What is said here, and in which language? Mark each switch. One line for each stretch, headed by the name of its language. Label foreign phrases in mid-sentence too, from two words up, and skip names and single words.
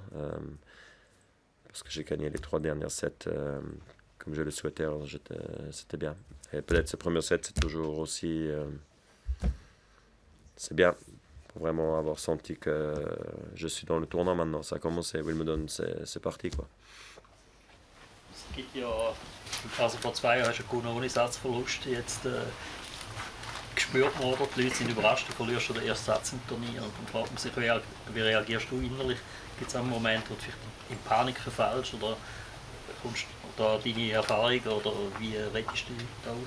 French: Parce que j'ai gagné les 3 derniers sets comme je le souhaitais, alors c'était bien. Et peut-être ce premier set, c'est toujours aussi... c'est bien, pour vraiment avoir senti que je suis dans le tournoi maintenant. Ça a commencé, Wimbledon, c'est parti, quoi.
German: Es gibt ja, also vor 2 Jahren hast du gewonnen ohne Satzverlust. Jetzt spürt man, oder? Die Leute sind überrascht, du verlierst schon den ersten Satz im Turnier. Und dann fragt man sich, wie reagierst du innerlich? Gibt es einen Moment, wo du vielleicht in Panik verfällst oder kommst da deine Erfahrung oder wie rettest du dich da raus?